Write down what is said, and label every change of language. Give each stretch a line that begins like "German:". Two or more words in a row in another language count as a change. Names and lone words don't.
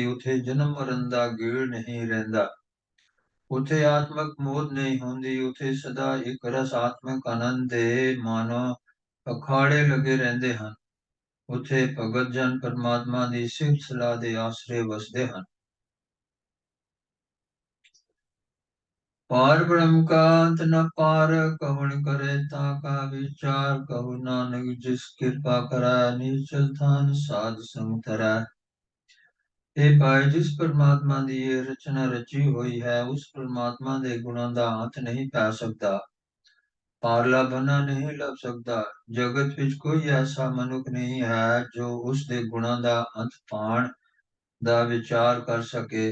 Punjabi: ਉੱਥੇ ਜਨਮ ਮਰਨ ਦਾ ਗੇੜ ਨਹੀਂ ਰਹਿੰਦਾ, ਉੱਥੇ ਆਤਮਕ ਮੋਹ ਨਹੀਂ ਹੁੰਦੀ, ਉੱਥੇ ਸਦਾ ਇੱਕ ਰਸ ਆਤਮਕ ਆਨੰਦ ਦੇ ਮਾਨੋ ਅਖਾੜੇ ਲੱਗੇ ਰਹਿੰਦੇ ਹਨ। ਉੱਥੇ ਭਗਤ ਜਨ ਪਰਮਾਤਮਾ ਦੀ ਸਿਫਤ ਸਲਾਹ ਦੇ ਆਸਰੇ ਵਸਦੇ ਹਨ। ਪਾਰ ਬ੍ਰਹਮ ਕਾ ਅੰਤ ਨ ਪਾਰ, ਕਵਨ ਕਰੇ ਤਾਕਾ ਵਿਚਾਰ। ਕਹੁ ਨਾਨਕ ਜਿਸ ਕ੍ਰਿਪਾ ਕਰੈ, ਨੀਚਲ ਥਾਨ ਸਾਧ ਸੰਗ ਧਰੈ। ਹੇ ਭਾਈ, ਜਿਸ ਪਰਮਾਤਮਾ ਦੀ ਇਹ ਰਚਨਾ ਰਚੀ ਹੋਈ ਹੈ, ਉਸ ਪਰਮਾਤਮਾ ਦੇ ਗੁਣਾਂ ਦਾ ਅੰਤ ਨਹੀਂ ਪੈ ਸਕਦਾ, ਪਾਰਲਾ ਬੰਨਾ ਨਹੀਂ ਲੱਭ ਸਕਦਾ। ਜਗਤ ਵਿੱਚ ਕੋਈ ਐਸਾ ਮਨੁੱਖ ਨਹੀਂ ਹੈ ਜੋ ਉਸ ਦੇ ਗੁਣਾਂ ਦਾ ਅੰਤ ਪਾਣ ਦਾ ਵਿਚਾਰ ਕਰ ਸਕੇ।